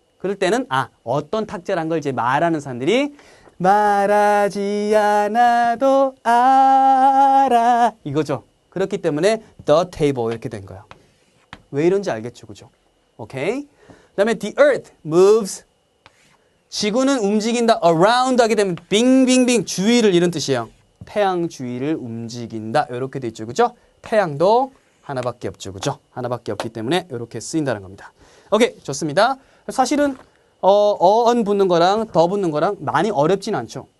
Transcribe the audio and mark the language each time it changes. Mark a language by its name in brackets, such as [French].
[Korean] 그럴 때는 어떤 탁자란 걸 이제 말하는 사람들이 말하지 않아도 알아. 이거죠. 그렇기 때문에 the table 이렇게 된 거예요. 왜 이런지 알겠죠. 그죠? 오케이. 그 다음에 [English] the earth moves. [Korean] 지구는 움직인다. around 하게 되면 빙빙빙 주위를 이런 뜻이에요. 태양 주위를 움직인다. 이렇게 돼 있죠. 그죠? 태양도 하나밖에 없죠. 그죠? 하나밖에 없기 때문에 이렇게 쓰인다는 겁니다. 오케이. 좋습니다. 사실은 어언 붙는 거랑 더 붙는 거랑 많이 어렵진 않죠.